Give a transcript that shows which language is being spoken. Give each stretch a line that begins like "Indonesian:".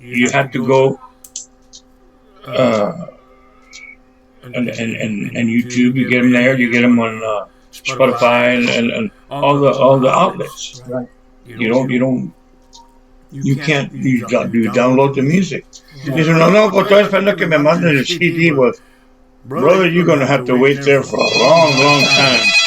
English: You have to go and YouTube. You get them there. You get them on Spotify and all the outlets. Right. You can't download the music.
Spanish: Dice, no, pues estoy esperando que me manden el CD.
English: Well, brother, you're gonna have to wait there for a long time.